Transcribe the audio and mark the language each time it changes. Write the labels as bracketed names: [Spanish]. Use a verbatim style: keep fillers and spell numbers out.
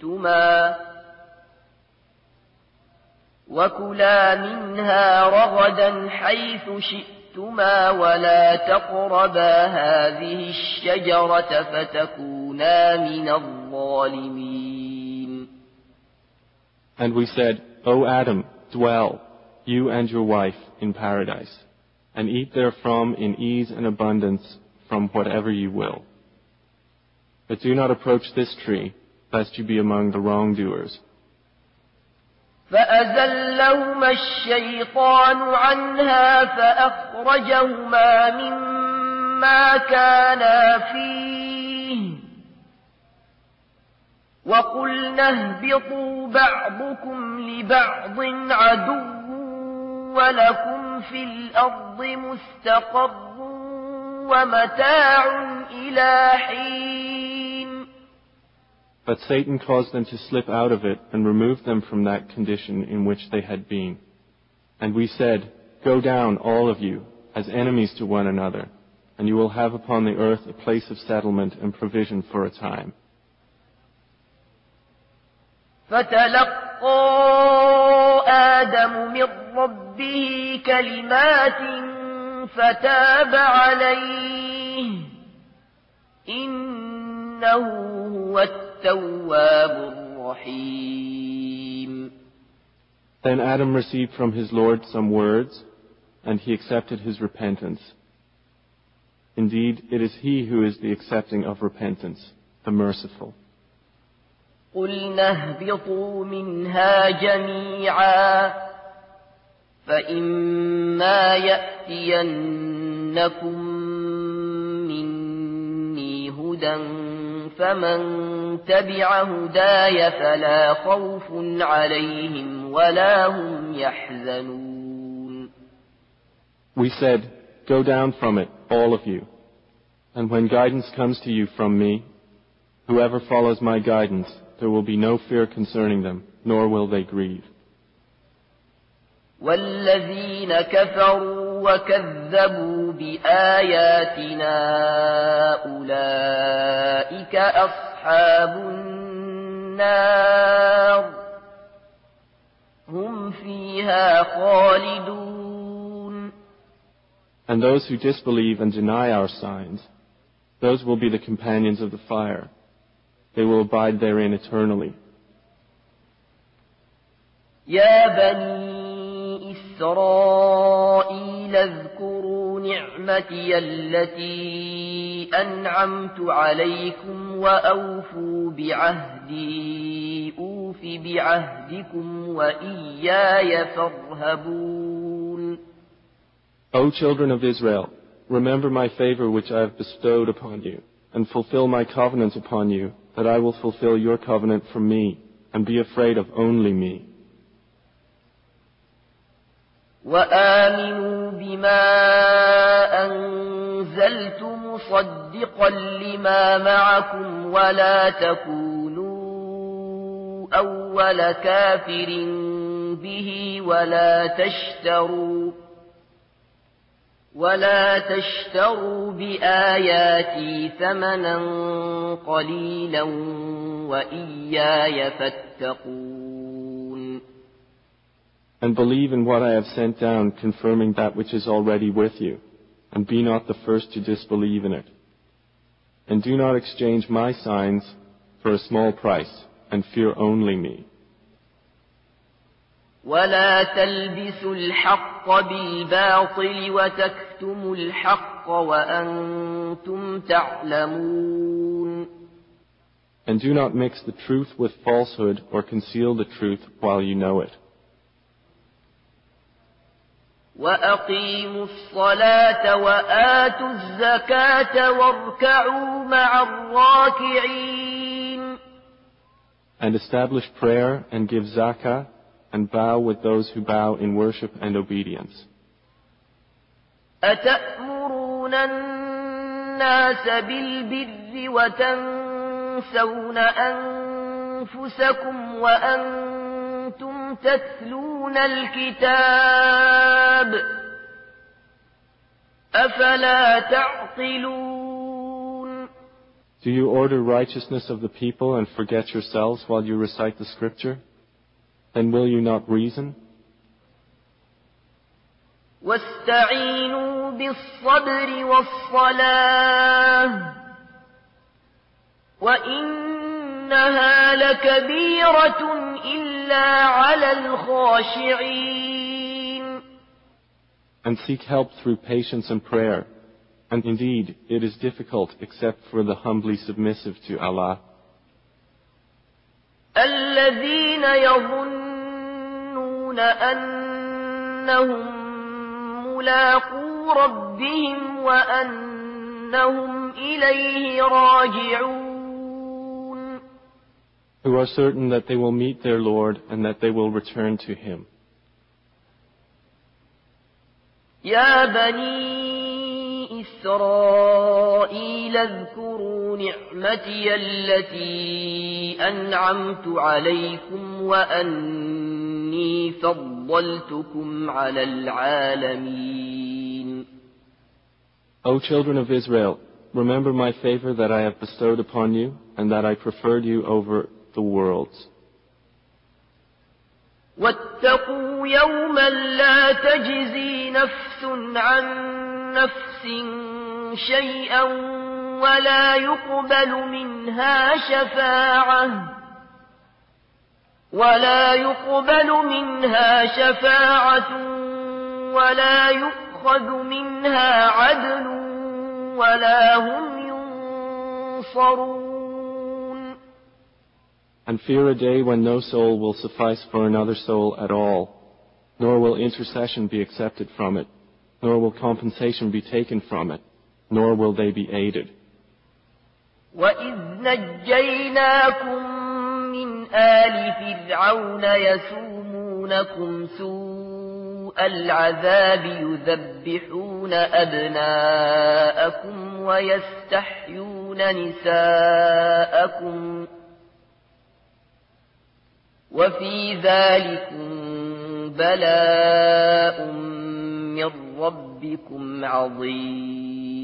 [Arabic] شئتما وكلا منها رغدا حيث شئتما ولا تقربا هذه الشجرة فتكونا من الظالمين. [English] And we said, O Adam, dwell, you and your wife, in paradise, and eat therefrom in ease and abundance from whatever you will. But do not approach this tree, lest you be among the wrongdoers. [Arabic] فأزلهما الشيطان عنها فأخرجهما مما كانا فيه وقلنا اهبطوا بعضكم لبعض عدو ولكم في الأرض مستقر ومتاع إلى حين. [English] But Satan caused them to slip out of it and removed them from that condition in which they had been. And we said, Go down, all of you, as enemies to one another, and you will have upon the earth a place of settlement and provision for a time. [Arabic] فتلقى آدم من ربه كلمات فتاب عليه إنه هو التواب الرحيم. [English] Then Adam received from his Lord some words, and he accepted his repentance. Indeed, it is he who is the accepting of repentance, the merciful. [Arabic] قلنا اهبطوا منها جميعا فإما يأتينكم مني هدى فمن تبع هداي فلا خوف عليهم ولا هم يحزنون. [English] We said, Go down from it, all of you, and when guidance comes to you from me, whoever follows my guidance, there will be no fear concerning them, nor will they grieve. [Arabic] وَالَّذِينَ كَفَرُوا وَكَذَّبُوا بِآيَاتِنَا أُولَئِكَ أَصْحَابُ النَّارِ هُمْ فِيهَا خَالِدُونَ. [English] And those who disbelieve and deny our signs, those will be the companions of the fire. They will abide therein eternally. [Arabic] يا بني إسرائيل اذكروا نعمتي التي أنعمت عليكم وأوفوا بعهدي أوف بعهدكم وإياي فارهبون. [English] O children of Israel, remember my favor which I have bestowed upon you, and fulfill my covenant upon you, that I will fulfill your covenant from me, and be afraid of only me. [Arabic] وَآمِنُوا بِمَا أَنزَلْتُ مُصَدِّقًا لِمَا مَعَكُمْ وَلَا تَكُونُوا أَوَّلَ كَافِرٍ بِهِ وَلَا تَشْتَرُوا ولا تشتروا بآياتي ثمنا قليلا وإياي فاتقون. [English] And believe in what I have sent down, confirming that which is already with you, and be not the first to disbelieve in it. And do not exchange my signs for a small price, and fear only me. [Arabic] ولا تلبسوا الحق بالباطل وتكتموا الحق وأنتم تعلمون. [English] And do not mix the truth with falsehood or conceal the truth while you know it. [Arabic] وأقيموا الصلاة وآتوا الزكاة واركعوا مع الراكعين. [English] And establish prayer and give zakah, and bow with those who bow in worship and obedience. [Arabic] أتأمرون الناس بالبر وتنسون أنفسكم وأنتم تتلون الكتاب أفلا تعقلون. [English] Do you order righteousness of the people and forget yourselves while you recite the scripture? Then will you not reason? [Arabic] وَاسْتَعِينُوا بِالصَّبْرِ وَالصَّلَاةِ وَإِنَّهَا لَكَبِيرَةٌ إِلَّا عَلَى الْخَاشِعِينَ. [English] And seek help through patience and prayer. And indeed, it is difficult except for the humbly submissive to Allah. [Arabic] الَّذِينَ يَظُنُّونَ أَنَّهُمْ مُلَاقُو رَبِّهِمْ وَأَنَّهُمْ إِلَيْهِ رَاجِعُونَ. [English] Who are certain that they will meet their Lord and that they will return to Him. [Arabic] يَا بَنِي إسرائيل اذكروا نعمتي التي أنعمت عليكم وأني فضلتكم على العالمين. [English] O children of Israel, remember my favor that I have bestowed upon you and that I preferred you over the worlds. [Arabic] واتقوا يوما لا تجزي نفس عن نفس شيئا ولا يقبل منها شفاعة ولا يقبل منها شفاعة ولا يؤخذ منها عدل ولا هم ينصرون. [English] And fear a day when no soul will suffice for another soul at all, nor will intercession be accepted from it, nor will compensation be taken from it, nor will they be aided. [Arabic] وَإِذْ نَجَّيْنَاكُمْ مِنْ آلِ فِرْعَوْنَ يَسُومُونَكُمْ سُوءَ الْعَذَابِ يُذَبِّحُونَ أَبْنَاءَكُمْ وَيَسْتَحْيُونَ نِسَاءَكُمْ وَفِي ذَلِكُمْ بَلَاءٌ مِّن رَبِّكُمْ عَظِيمٌ.